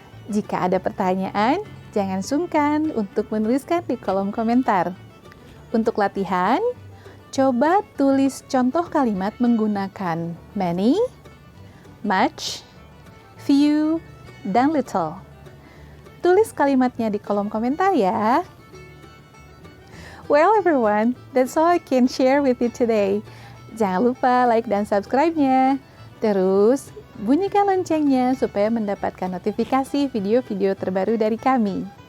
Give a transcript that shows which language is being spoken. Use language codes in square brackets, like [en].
[id] Jika ada pertanyaan, jangan sungkan untuk menuliskan di kolom komentar. Untuk latihan, coba tulis contoh kalimat menggunakan many, much, few, dan little. Tulis kalimatnya di kolom komentar ya. [en] Well everyone, that's all I can share with you today. [id] Jangan lupa like dan subscribe-nya. Terus, bunyikan loncengnya supaya mendapatkan notifikasi video-video terbaru dari kami.